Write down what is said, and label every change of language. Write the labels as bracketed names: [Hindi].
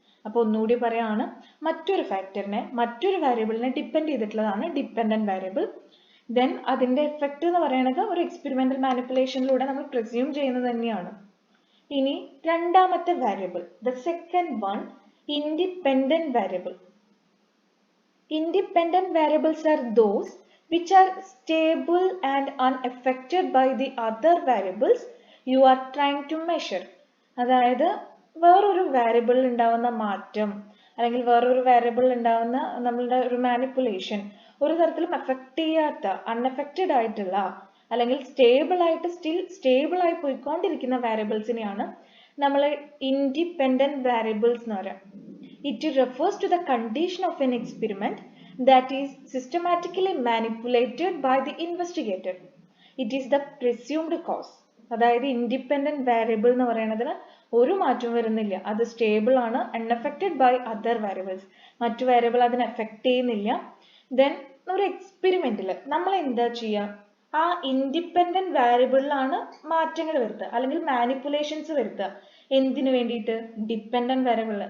[Malayalam] അപ്പൊ ഒന്നുകൂടി പറയാണ്, മറ്റൊരു ഫാക്ടറിനെ മറ്റൊരു വേരിയബിളിനെ ഡിപ്പെൻഡ് ചെയ്തിട്ടുള്ളതാണ് ഡിപ്പെൻഡന്റ് വേരിയബിൾ. ദെൻ അതിന്റെ എഫക്റ്റ് എന്ന് പറയുന്നത് ഒരു എക്സ്പെരിമെന്റൽ മാനിപ്പുലേഷനിലൂടെ നമ്മൾ പ്രിസ്യൂം ചെയ്യുന്നത് തന്നെയാണ്. ഇനി രണ്ടാമത്തെ variable, [English] the second one, [Malayalam] independent variable. [English] Independent variables are those which are stable and unaffected by the other variables you are trying to measure. [Malayalam] അതായത് വേറൊരു വേരിയബിളിൽ ഉണ്ടാവുന്ന മാറ്റം അല്ലെങ്കിൽ വേറൊരു വേരിയബിളിൽ ഉണ്ടാവുന്ന നമ്മളുടെ ഒരു മാനിപ്പുലേഷൻ ഒരു തരത്തിലും എഫക്ട് ചെയ്യാത്ത, അൺഎഫക്റ്റഡ് ആയിട്ടുള്ള അല്ലെങ്കിൽ സ്റ്റിൽ സ്റ്റേബിൾ ആയി പോയിക്കൊണ്ടിരിക്കുന്ന വേരിയബിൾസിനെയാണ് നമ്മൾ ഇൻഡിപെൻഡന്റ് വേരിയബിൾസ് എന്ന് പറയാം. [English] It refers to the condition of an experiment that is systematically manipulated by the investigator. It is the presumed cause. [Malayalam] അതായത് ഇൻഡിപെൻഡന്റ് വേരിയബിൾ എന്ന് പറയുന്നതിന് ഒരു മാറ്റവും വരുന്നില്ല, അത് സ്റ്റേബിൾ ആണ്, [English] unaffected by other variables, [Malayalam] മറ്റു വേരിയബിൾ അതിനെ എഫക്ട് ചെയ്യുന്നില്ല. ദെൻ ഒരു എക്സ്പെരിമെന്റിൽ നമ്മൾ എന്താ ചെയ്യുക? ആ ഇൻഡിപെൻഡന്റ് വേരിയബിളിലാണ് മാറ്റങ്ങൾ വരുത്തുക അല്ലെങ്കിൽ മാനിപ്പുലേഷൻസ് വരുത്തുക. എന്തിനു വേണ്ടിയിട്ട്? ഡിപ്പെൻഡന്റ് വേരിയബിളിൽ.